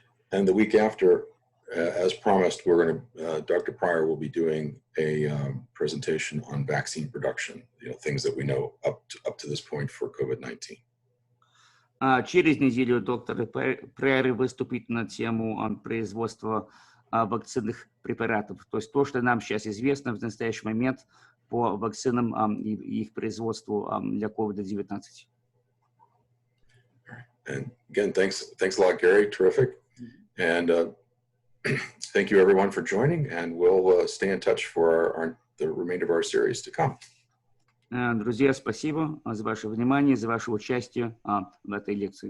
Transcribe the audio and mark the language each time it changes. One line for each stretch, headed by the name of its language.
English: And the week after, as promised, we're going to, Dr. Pryor will be doing a presentation on vaccine production, things that we know up to this point for COVID-19.
Russian: Через неделю доктор Прайер выступит на тему производства вакцинных препаратов, то есть то, что нам сейчас известно в настоящий момент по вакцинам и их производству для COVID-19.
English: And again, thanks a lot, Gary. Terrific. And thank you, everyone, for joining, and we'll stay in touch for the remainder of our series to come.
Russian: Друзья, спасибо за ваше внимание, за ваше участие в этой лекции.